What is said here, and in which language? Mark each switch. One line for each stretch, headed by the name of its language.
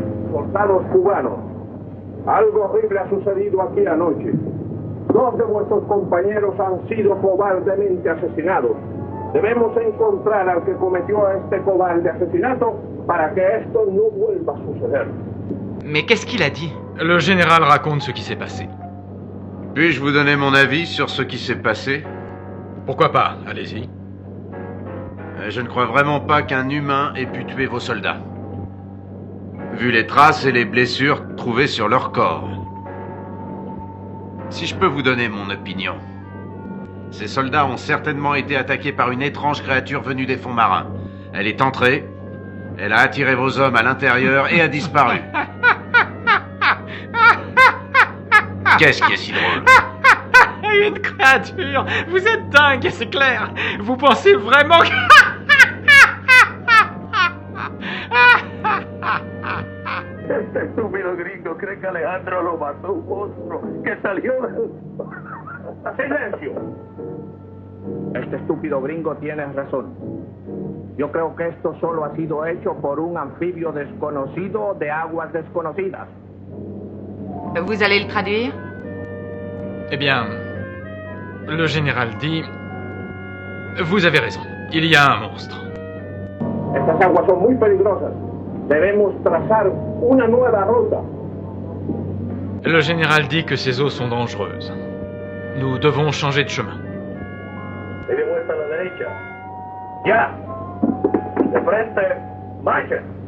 Spanish: Soldados cubanos, algo horrible ha sucedido aquí anoche. 2 de vuestros compañeros han sido cobardemente asesinados. Debemos encontrar al que cometió este cobarde asesinato para que esto no vuelva a suceder.
French: Mais qu'est-ce qu'il a dit? Le général raconte ce qui s'est passé. Puis-je vous donner mon avis sur ce qui s'est passé? Pourquoi pas? Allez-y. Je ne crois vraiment pas qu'un humain ait pu tuer vos soldats. Vu les traces et les blessures trouvées sur leur corps. Si je peux vous donner mon opinion, ces soldats ont certainement été attaqués par une étrange créature venue des fonds marins. Elle est entrée, elle a attiré vos hommes à l'intérieur et a disparu. Qu'est-ce qui est si drôle? Une créature! Vous êtes dingue, c'est clair! Vous pensez vraiment que...
Spanish: Este estúpido gringo cree que Alejandro lo mató un monstruo que salió del... ¡Silencio! Este estúpido gringo tiene razón. Yo creo que esto solo ha sido hecho por un anfibio desconocido de aguas desconocidas.
French: Vous allez le traduire? Eh bien, le général dit... Vous avez raison, il y a un monstre.
Spanish: Estas aguas son muy peligrosas. Debemos trazar una nueva ruta.
French: Le général dit que ces eaux sont dangereuses. Nous devons changer de chemin.
Spanish: Dele vuelta a la derecha. Ya. De frente. Marchen.